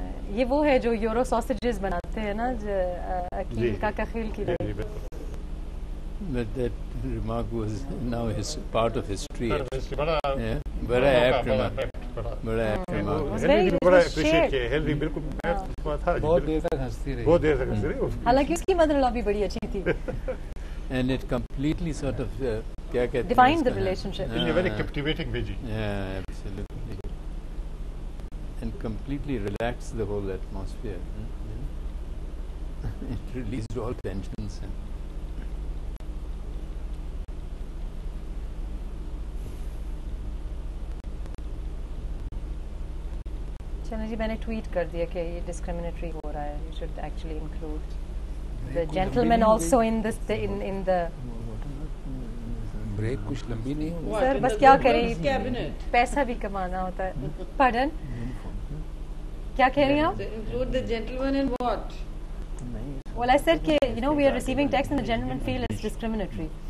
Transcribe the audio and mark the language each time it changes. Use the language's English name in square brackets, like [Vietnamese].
[Urdu] یہ وہ ہے جو یورو ساسیجز بناتے ہیں نا, عقیل کا کخیل کی. [English] But that remark was now part of history. بڑا apt remark. بڑا apt remark. [Urdu] بڑا اپریشیٹ کیا ہیلری, بالکل میں تھا بہت دیر تک ہنستی رہی. بہت دیر تک ہنستی رہی, حالانکہ اس کی مدر ان لا بھی بڑی اچھی تھی. [English] And it completely sort of [Urdu] کیا کہتے ہیں, [English] defined the relationship. in a very captivating way. Yeah, absolutely. And completely relaxed the whole atmosphere. It released all tensions. [Urdu] چلیں جی, میں نے ٹویٹ کر دیا کہ یہ ڈسکریمنیٹری ہو رہا ہے, [English] You should actually include the gentleman also in the. [Urdu] Break کچھ لمبی نہیں ہوئی سر, بس کیا کریں, پیسہ بھی کمانا ہوتا ہے. پارڈن, کیا کہہ رہی ہیں آپ؟ [English] include the gentleman in what? Well, I said کہ you know we are receiving text and the gentlemen feel it's discriminatory.